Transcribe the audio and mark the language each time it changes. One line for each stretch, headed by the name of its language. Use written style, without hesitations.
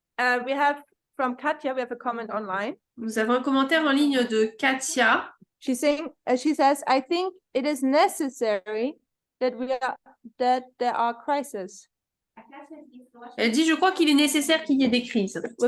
English: We have from Katja, we have a comment online.
French: Nous avons un commentaire en ligne de Katia.
English: She's saying, she says, I think it is necessary that there are crises.
French: Elle dit, je crois qu'il est nécessaire qu'il y ait des crises.